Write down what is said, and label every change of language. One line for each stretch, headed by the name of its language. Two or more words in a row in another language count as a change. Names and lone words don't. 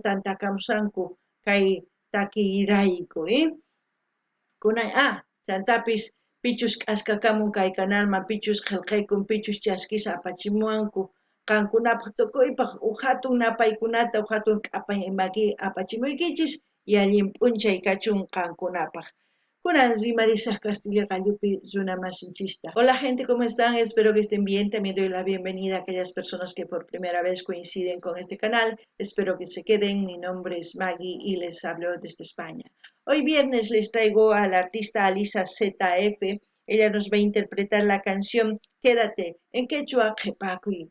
Quechua: tantakamusanku kay takiyrayku kunay chantapis pichus k'askakamun kay kanalman pichus qillqaykun pichus chaskisa apachimuwanku qankunapaq tukuypaq hatun napaykunata hatun k'apay maki apachimuykichis y allin p'unchay kachun qankunapaq kunan rimarisaq Castilla Gallupi runa masinchista.
Spanish: Hola gente, ¿cómo están? Espero que estén bien. También doy la bienvenida a aquellas personas que por primera vez coinciden con este canal. Espero que se queden. Mi nombre es Maggie y les hablo desde España. Hoy viernes les traigo a la artista Alisa ZF. Ella nos va a interpretar la canción Quédate en quechua qhipakuy.